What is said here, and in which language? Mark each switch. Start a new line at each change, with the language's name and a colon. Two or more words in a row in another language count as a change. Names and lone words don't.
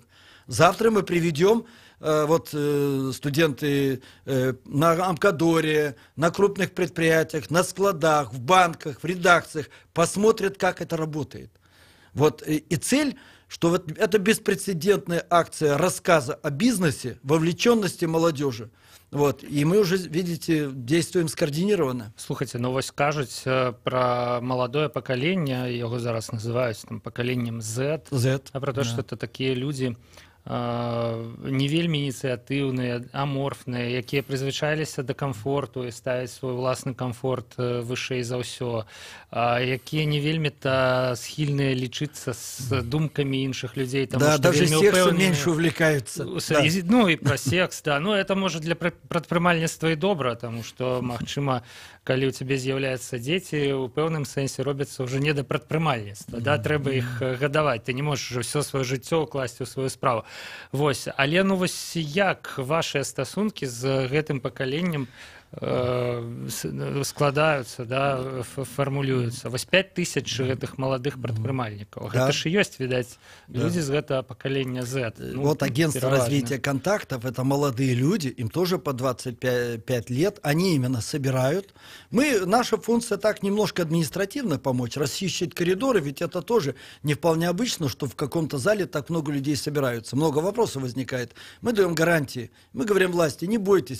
Russian: Завтра мы приведем студенты на Амкадоре, на крупных предприятиях, на складах, в банках, в редакциях, посмотрят, как это работает. Вот, и цель, что вот это беспрецедентная акция рассказа о бизнесе, вовлеченности молодежи. Вот, и мы уже, видите, действуем скоординированно.
Belarusian: Слухайте, ну вось кажуць
Russian: про молодое поколение, его зараз называют там поколением Z, Z, а про то, что это такие люди,
Belarusian: не вельмі ініцыятыўныя, аморфныя, якія прызвычаіліся да камфорту і ставяць свой уласны камфорт вышэй за ўсё, якія не вельмі-то схільныя лічыцца з думкамі іншых людзей, да,
Russian: даже сексом меньше увлекаются.
Belarusian: Ну і пра секс, да. Ну это можа для прадпрымальніцтва і добра, таму што, магчыма, калі ў цябе з'яўляюцца дзеці, у пэўным сэнсе робяцца ўжо не да прадпрымальніцтва, да, трэба іх гадаваць, ты не можаш ўжо ўсё сваё жыццё ўкласці ў сваю справу. Вось, але ну вось як вашыя стасункі з гэтым пакаленнем складаюцца, да, фармулююцца? Вось 5000 гэтых маладых прадпрымальнікаў. Гэта ж ёсць, відаць, людзі з гэтага пакалення Z. Ну,
Russian: вот агентство развития контактов, это молодые люди, им тоже по 25 лет, они именно собирают. Наша функция так немножко административно помочь, расчищать коридоры, ведь это тоже не вполне обычно, что в каком-то зале так много людей собираются. Много вопросов возникает. Мы даем гарантии, мы говорим власти, не бойтесь.